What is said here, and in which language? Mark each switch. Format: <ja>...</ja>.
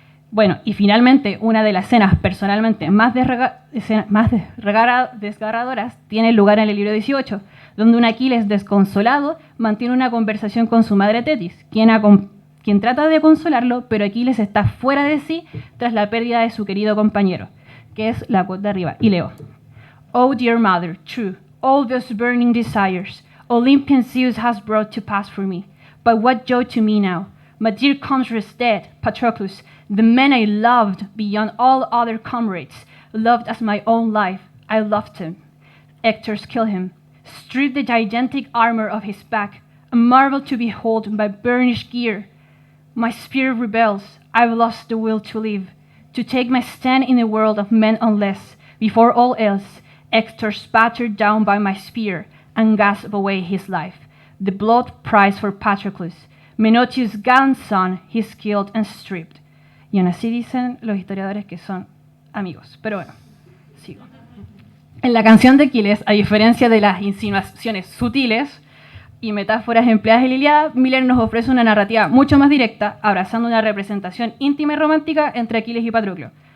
<es>Bueno, y finalmente, una de las escenas personalmente más desgarradoras tiene lugar en el libro 18, donde un Aquiles desconsolado mantiene una conversación con su madre Tetis, quien trata de consolarlo, pero Aquiles está fuera de sí tras la pérdida de su querido compañero, que es la quote de arriba, y leo.</es> <en>Oh dear mother, true, all those burning desires, Olympian Zeus has brought to pass for me, but what joy to me now, my dear comrade is dead, Patroclus, the man I loved beyond all other comrades, loved as my own life, I loved him. Hector's killed him, stripped the gigantic armor of his back, a marvel to behold by burnished gear. My spirit rebels, I've lost the will to live, to take my stand in the world of men unless, before all else, Hector's battered down by my spear and gasped away his life. The blood price for Patroclus, Menoetius' gallant son, he's killed and stripped.</en> <es>Y aún así dicen los historiadores que son amigos. Pero bueno, sigo. En la canción de Aquiles, a diferencia de las insinuaciones sutiles y metáforas empleadas en la Ilíada, Miller nos ofrece una narrativa mucho más directa, abrazando una representación íntima y romántica entre Aquiles y Patroclo.</es>